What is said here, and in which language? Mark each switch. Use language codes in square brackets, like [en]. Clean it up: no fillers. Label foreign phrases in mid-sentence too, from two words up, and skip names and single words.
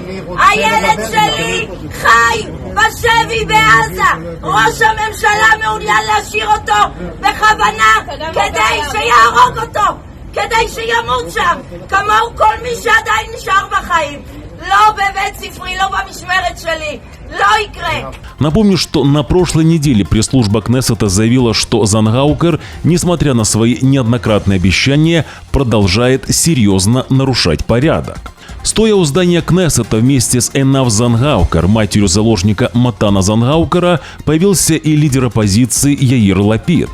[he] הילד שלי חי בשבי בעזה. ראש הממשלה מעוניין להשאיר אותו בכוונה כדי שיהרוג אותו, כדי שימות שם, כמוהו כל מי שעדיין נשאר בחיים. לא בבית ספרי, לא במשמרת שלי. [ru] Напомню, что на прошлой неделе пресс-служба Кнессета заявила, что Зангаукер, несмотря на свои неоднократные обещания, продолжает серьезно нарушать порядок. Стоя у здания Кнессета вместе с Эйнав Зангаукер, матерью заложника Матана Зангаукера, появился и лидер оппозиции Яир Лапид.